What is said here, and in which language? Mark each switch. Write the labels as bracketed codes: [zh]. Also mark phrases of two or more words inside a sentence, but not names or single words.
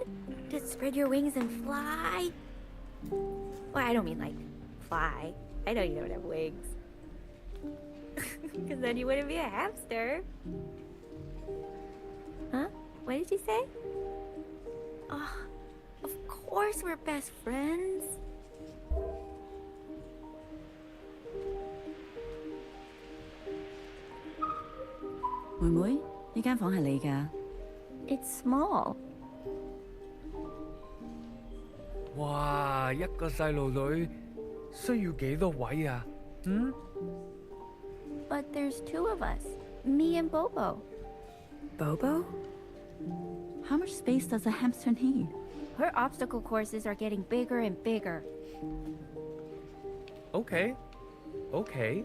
[en] Just spread your wings and fly. Well, I don't mean like fly. I know you don't have wings. Because then you wouldn't be a hamster. Huh? What did you say? Oh, of course we're best friends. [yue] 妹妹，呢間房係你㗎。 [en] It's small. 哇！ [yue] 一個細路女需要幾多位啊？嗯 [en] But there's two of us. Me and Bobo. Bobo? How much space does a hamster need? Her obstacle courses are getting bigger and bigger. Okay. Okay.